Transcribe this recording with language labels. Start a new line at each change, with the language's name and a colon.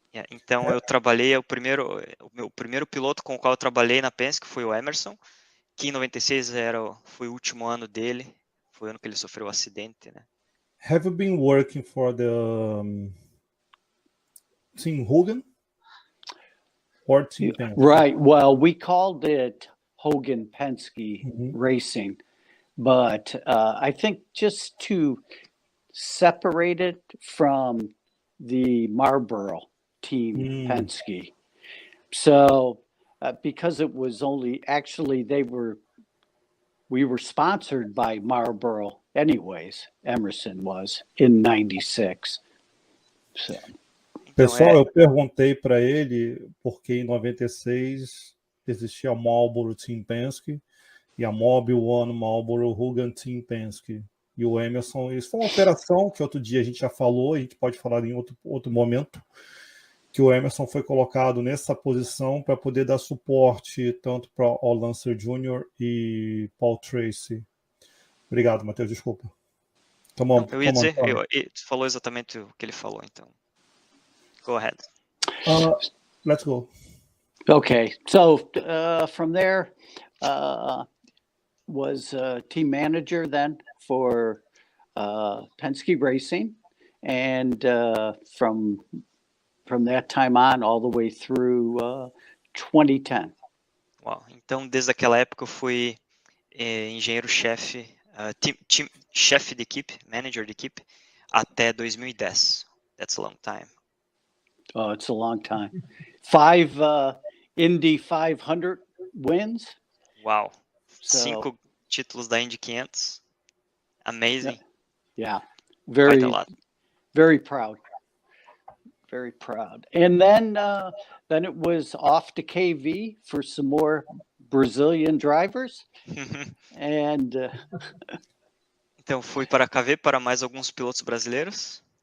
Portuguese: Então eu trabalhei o meu primeiro piloto com o qual eu trabalhei na Penske foi o Emerson, que em 96 foi o último ano dele, foi o ano que ele sofreu o acidente, né?
English: Have you been working for the Team Hogan or Team Penske? Right. Well, we called it Hogan Penske Racing, but I think just to separate it from the Marlboro Team Penske. So because it was only actually we were sponsored by Marlboro anyways, Emerson was in 96. So.
Portuguese: Pessoal, eu perguntei para ele porque em 96 existia a Marlboro Team Penske e a Mobil One Marlboro Hogan Team Penske. E o Emerson, isso foi uma operação que outro dia a gente já falou, a gente pode falar em outro momento, que o Emerson foi colocado nessa posição para poder dar suporte tanto para o Lancer Jr. e Paul Tracy. Obrigado, Matheus, desculpa. Eu ia dizer, tu falou exatamente o que ele falou, então.
English: Go ahead. Let's go. Okay, so from there, was team manager then for Penske Racing, and from that time on, all the way through 2010.
Portuguese: Uau, então desde aquela época eu fui engenheiro-chefe, chefe de equipe, manager de equipe, até 2010.
English: That's a long time. Oh, it's a long time. 5 Indy 500 wins.
Portuguese: Uau,
English: So,
Portuguese: 5 títulos da Indy 500.
English: Amazing. Yeah, Quite a lot. very proud. Very proud. And then it was off to KV for some more Brazilian drivers. And
Portuguese: então fui para a KV para mais alguns pilotos brasileiros.